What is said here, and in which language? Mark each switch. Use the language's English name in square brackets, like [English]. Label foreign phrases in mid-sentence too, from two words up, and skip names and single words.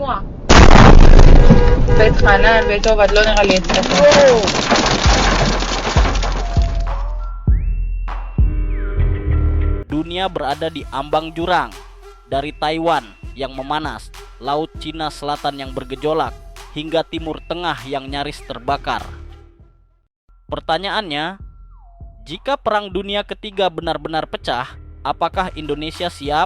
[Hebrew] שמוע. בית חנן, בית עובד, לא נראה לי אצלך. [Indonesian] Dunia berada di ambang jurang, dari Taiwan yang memanas, Laut Cina Selatan yang bergejolak, hingga Timur Tengah yang nyaris terbakar. Pertanyaannya, jika Perang Dunia Ketiga benar-benar pecah, apakah Indonesia siap?